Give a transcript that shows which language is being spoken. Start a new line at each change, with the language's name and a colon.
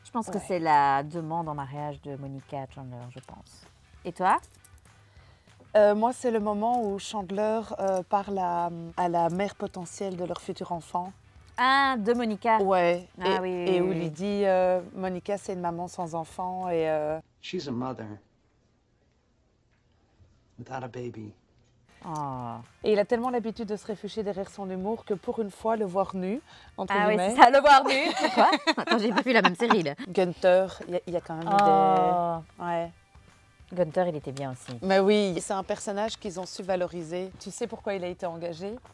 French: Je pense que c'est la demande en mariage de Monica Chandler, je pense. Et toi? Moi, c'est le moment où Chandler parle à la mère potentielle de leur futur enfant. Ah, de Monica. Ouais. Ah, et où il lui dit Monica, c'est une maman sans enfant et...
English: She's a mother without a baby. Oh.
French: Et il a tellement l'habitude de se réfugier derrière son humour que pour une fois, le voir nu, entre guillemets... Ah oui, c'est ça, le voir nu. C'est quoi? Attends, j'ai pas vu la même série, là. Gunther, il y a quand même des... Ouais. Gunther, il était bien aussi. Mais oui, c'est un personnage qu'ils ont su valoriser. Tu sais pourquoi il a été engagé?